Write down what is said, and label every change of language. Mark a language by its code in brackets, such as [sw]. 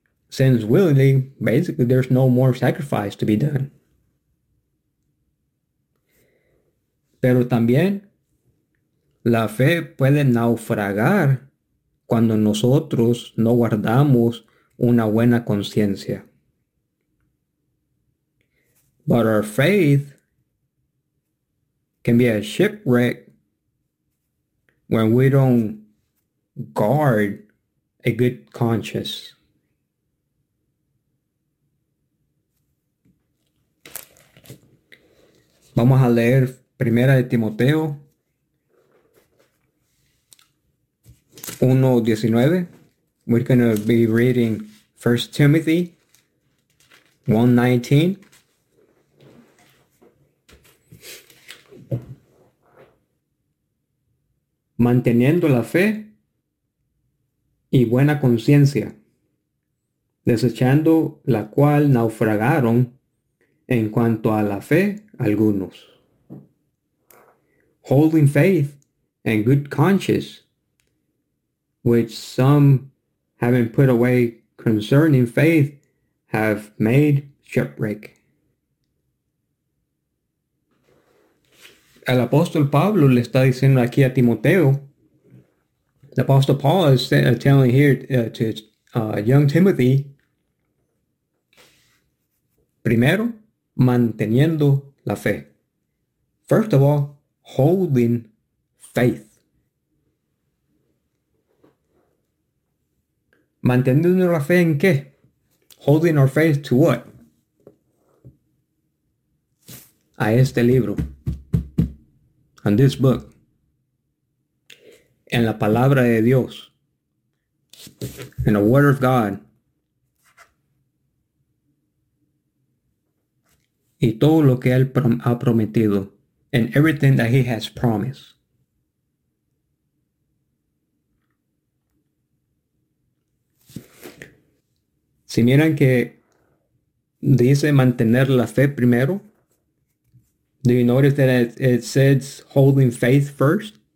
[en] Sins willingly, basically there's no more sacrifice to be done. [es] Pero también la fe puede naufragar cuando nosotros no guardamos una buena conciencia. [en] But our faith can be a shipwreck when we don't guard a good conscience. [es] Vamos a leer Primera de Timoteo 1:19. [en] We're going to be reading 1 Timothy 1:19. [es] Manteniendo la fe y buena conciencia, desechando la cual naufragaron en cuanto a la fe algunos. [en] Holding faith and good conscience, which some, having put away concerning faith, have made shipwreck. [es] El apóstol Pablo le está diciendo aquí a Timoteo. [en] The apostle Paul is telling here to young Timothy. [es] Primero, manteniendo la fe. [en] First of all, holding faith. [es] Manteniendo la fe en qué? [en] Holding our faith to what? [es] A este libro. [en] On this book. [es] En la palabra de Dios. [en] In the word of God. [es] Y todo lo que él ha prometido. [en] And everything that he has promised. [es] Si miran que dice mantener la fe primero. [en] Do you notice that it says holding faith first?